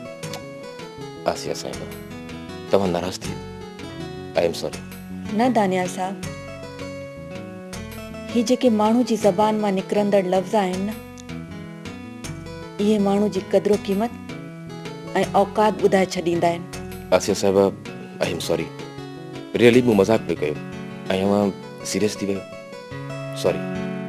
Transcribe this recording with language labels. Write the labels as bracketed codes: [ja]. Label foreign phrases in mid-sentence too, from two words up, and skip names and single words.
[sd] आसिया साहिबा, तव्हां नाराज़ थी? [en] I am sorry. [sd] न दानियाल साहब, ही जेके माण्हू जी ज़बान मां निकिरंदड़ लफ़्ज़ आहिनि न, इहे माण्हू जी क़द्र क़ीमत ऐं औकात ॿुधाए छॾींदा आहिनि। आसिया साहिबा, [en] I am sorry. [sd] रियली मूं मज़ाक पियो कयो ऐं अव्हां सीरियस थी वियो। सॉरी।